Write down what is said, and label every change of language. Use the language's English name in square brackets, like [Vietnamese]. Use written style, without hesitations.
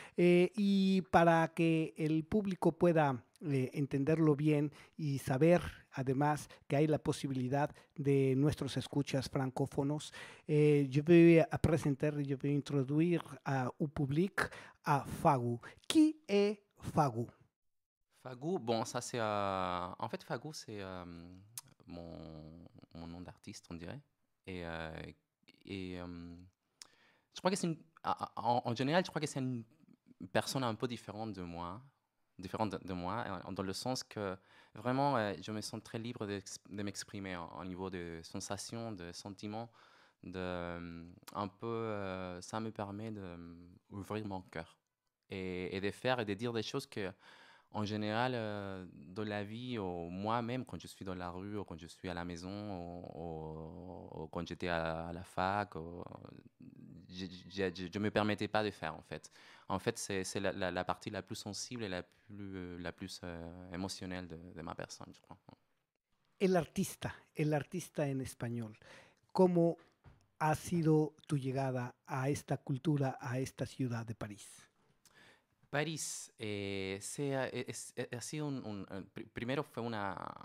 [Spanish] Y para que el público pueda entenderlo bien y saber además que hay la posibilidad de nuestros escuchas francófonos, yo voy a presentar, yo voy a introducir a [French] un public [Spanish] a Fagu. [French] Qui est Fagu? Fagou, bon, ça c'est... en fait, Fagou, c'est mon nom d'artiste, on dirait. Et, euh, et je crois que c'est en général, je crois que c'est une personne un peu différente de moi, dans le sens que vraiment, je me sens très libre de m'exprimer au niveau de sensations, de sentiments, un peu, ça me permet d'ouvrir mon cœur et de faire et de dire des choses que en général, dans la vie, ou moi-même, quand je suis dans la rue, ou quand je suis à la maison, ou quand j'étais à la fac, je ne me permettais pas de faire, en fait. En fait, c'est la partie la plus sensible et la plus émotionnelle de ma personne, je crois. [Spanish] El artista en español, ¿cómo ha sido tu llegada a esta cultura, a esta ciudad de París? París, ha sido primero fue una...